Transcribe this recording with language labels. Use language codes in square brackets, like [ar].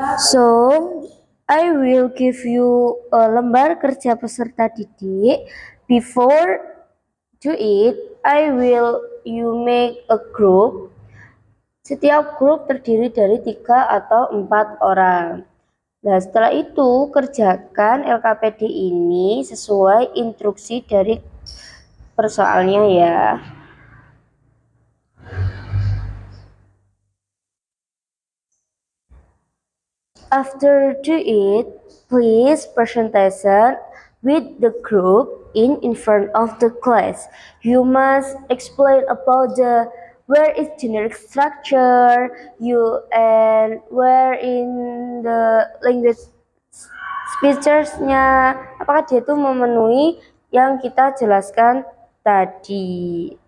[en] So, I will give you [id] lembar kerja peserta didik. [en] Before do it, I will you make a group. [id] Setiap grup terdiri dari 3 atau 4 orang. Nah, setelah itu kerjakan LKPD ini sesuai instruksi dari persoalnya ya. [en] After do it, please presentation with the group in front of the class. You must explain about the where is generic structure, you and where in the language [id] features-nya, apakah dia itu memenuhi yang kita jelaskan tadi.